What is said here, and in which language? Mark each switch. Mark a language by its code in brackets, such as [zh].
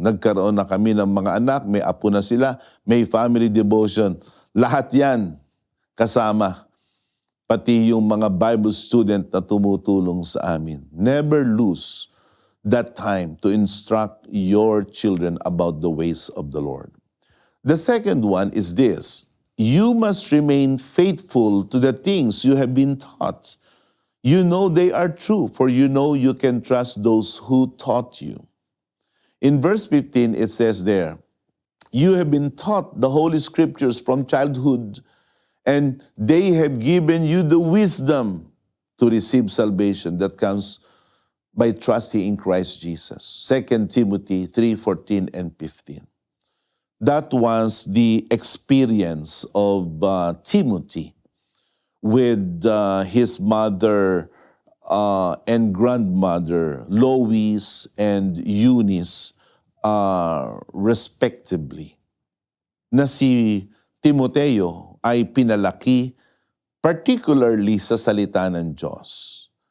[tl] Nagkaroon na kami ng mga anak, may apo na sila, may family devotion. Lahat yan kasama. Pati yung mga Bible student na tumutulong sa amin. [en] Never lose that time to instruct your children about the ways of the Lord. The second one is this: you must remain faithful to the things you have been taught. You know they are true, for you know you can trust those who taught you. In verse 15, it says there, you have been taught the Holy Scriptures from childhood, and they have given you the wisdom to receive salvation that comes by trusting in Christ Jesus. 2 Timothy 3:14 and 15. That was the experience of Timothy with his mother and grandmother, Lois and Eunice, respectively. [tl] Na si Timoteo ay pinalaki particularly sa salita ng Diyos.